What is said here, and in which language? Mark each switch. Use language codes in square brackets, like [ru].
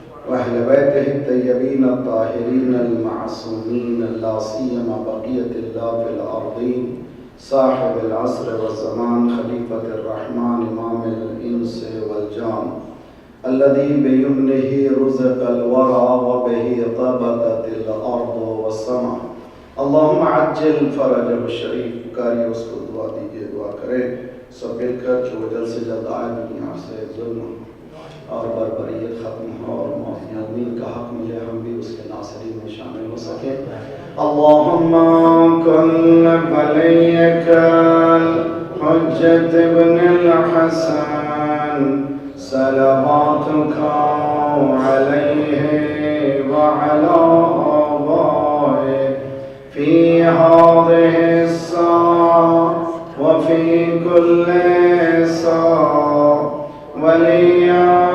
[ar] وأهل بيته الطيبين الطاهرين المعصومين لا سيما بقية الله في الأرضين صاحب العصر والزمان خليفة الرحمن إمام الإنس والجان الذي بيمنه رزق الورى وبه طبقت الأرض والسماء. اللهم عجل فرجه الشریف. [ur] کاری اس کو دعا دیجیے، دعا کریں سب مل کر جو جلد سے جلد آئے دنیا سے ظلم اور بربریت ختم ہو اور مومنین کا حق ملے، ہم بھی اس کے ناصرین میں شامل ہو سکیں. [ar] اللہم کن ولیک الحجۃ ابن الحسن صلواتک علیہ وعلی آبائہ في هذه الساعة وفي كل ساعة وليا